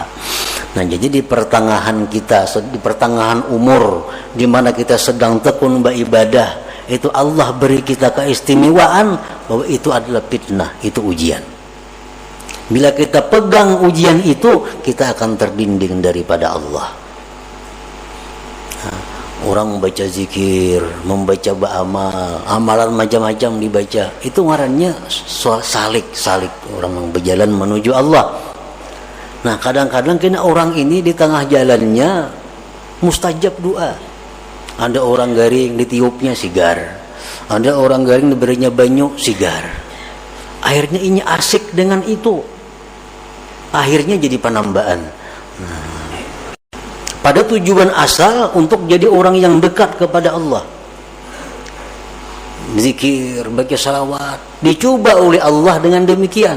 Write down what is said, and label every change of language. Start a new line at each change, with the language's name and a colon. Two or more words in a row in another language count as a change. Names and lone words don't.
Indonesian: Nah, jadi di pertengahan umur, di mana kita sedang tekun beribadah, itu Allah beri kita keistimewaan bahwa itu adalah fitnah, itu ujian. Bila kita pegang ujian itu, kita akan terdinding daripada Allah. Nah, orang membaca zikir, membaca ba'amal, amalan macam-macam dibaca, itu ngarannya salik, orang yang berjalan menuju Allah. Nah, kadang-kadang kena orang ini di tengah jalannya mustajab doa.
Banjar: Ada orang garing ditiupnya sigar, ada orang garing diberinya banyu sigar.
Indonesian: Akhirnya ini asik dengan itu. Akhirnya jadi penambahan. Pada tujuan asal untuk jadi orang yang dekat kepada Allah. Zikir, baca salawat, dicoba oleh Allah dengan demikian.